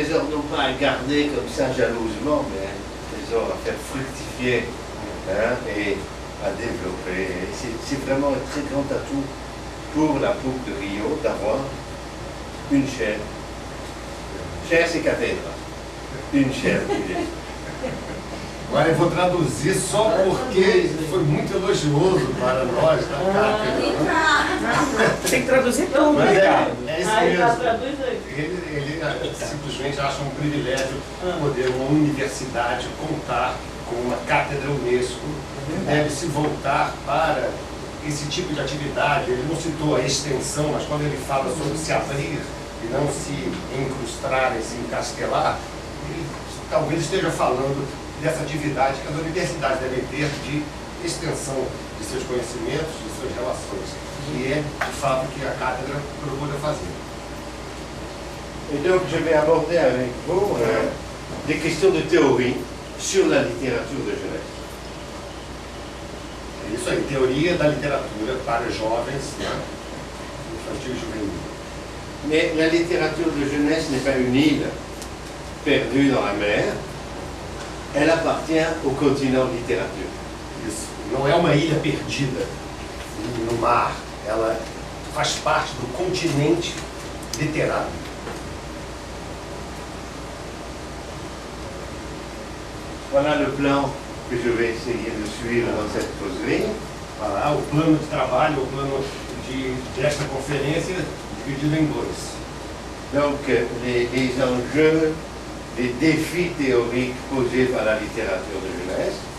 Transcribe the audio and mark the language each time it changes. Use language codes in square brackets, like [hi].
[fr] non pas à garder comme ça jalousement, mais un trésor à faire fructifier, hein, et à développer. C'est vraiment un très grand atout pour la PUC de Rio d'avoir une chaire. Chaire, c'est cathédrale. Une chaire UNESCO. [pt] Agora eu vou traduzir só porque foi muito elogioso para nós da cátedra. Tem que traduzir tudo, Mas né? é isso mesmo. Ele simplesmente acha um privilégio poder uma universidade contar com uma cátedra Unesco, deve se voltar para esse tipo de atividade. Ele não citou a extensão, mas quando ele fala sobre se abrir e não se incrustar e se encastelar, ele talvez esteja falando dessa atividade que as universidades devem ter de extensão de seus conhecimentos, de suas relações, que é, de fato, o que a cátedra procura fazer. [fr] Et donc, je vais aborder avec vous des questions de théorie sur la littérature de jeunesse. [pt] É isso aí, teoria da literatura para jovens, né? Infantil e juvenil. [fr] Mais la littérature de jeunesse n'est pas une île perdue dans la mer, elle appartient au continent littérature. [pt] Isso, não é uma ilha perdida no mar, ela faz parte do continente literário. [fr] Voilà le plan que je vais essayer de suivre dans cette causerie. [pt] Voilà, o plano de trabalho, o plano desta conferência, dividido em dois. [fr] Donc, les enjeux, les défis théoriques posés par la littérature de jeunesse.